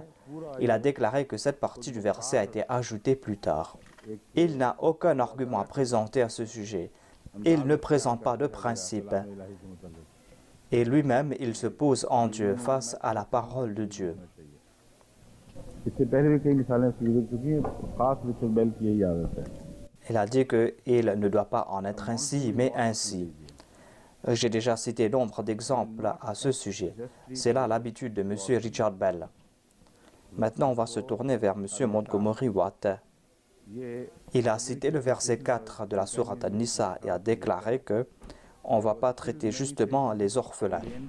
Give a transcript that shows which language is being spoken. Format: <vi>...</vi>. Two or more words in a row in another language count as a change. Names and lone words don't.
<fr>Il a déclaré que cette partie du verset a été ajoutée plus tard. Il n'a aucun argument à présenter à ce sujet. Il ne présente pas de principe. Et lui-même, il se pose en Dieu face à la parole de Dieu.</fr> <ur>اس سے پہلے بھی کئی مثالیں گزر چکی ہیں، خاص رچرڈ بیل کی یہی عادت ہے.</ur> <fr>Il a dit qu'il ne doit pas en être ainsi, mais ainsi. J'ai déjà cité nombre d'exemples à ce sujet. C'est là l'habitude de M. Richard Bell. Maintenant, on va se tourner vers M. Montgomery Watt. Il a cité le verset 4 de la sourate An-Nisa et a déclaré que on ne va pas traiter justement les orphelins.</fr>